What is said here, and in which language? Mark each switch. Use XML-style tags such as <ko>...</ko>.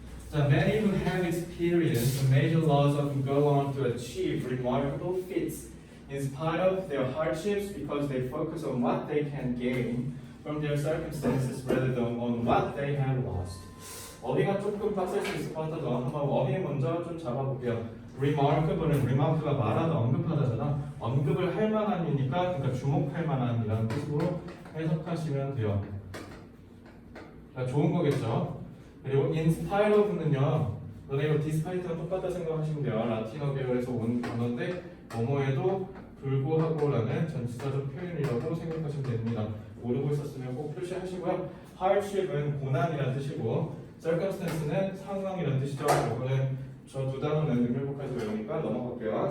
<en>자, many who have experienced the major laws often go on to achieve remarkable feats in spite of their hardships because they focus on what they can gain from their circumstances rather than on what they have lost.</en> <ko>어휘가 조금 빡셀 수 있을 것 같아서 한번 어휘 먼저 좀 잡아볼게요. remarkable은 remark가 말하다 언급하다잖아. 언급을 할 만한이니까 그러니까 주목할 만한이라는 뜻으로 해석하시면 돼요. 그러니까 좋은 거겠죠. 그리고 in spite of는요. 너네 이거 despite랑 똑같다 생각하시면 돼요. 라틴어 계열에서 온 단어인데 뭐뭐에도 불구하고라는 전치사적 표현이라고 생각하시면 됩니다. 모르고 있었으면 꼭 표시하시고요. hardship은 고난이라는 뜻이고 circumstance는 상황이라는 뜻이죠. 이거는 저 두 단어는 능력까지 외우니까 넘어갈게요.</ko>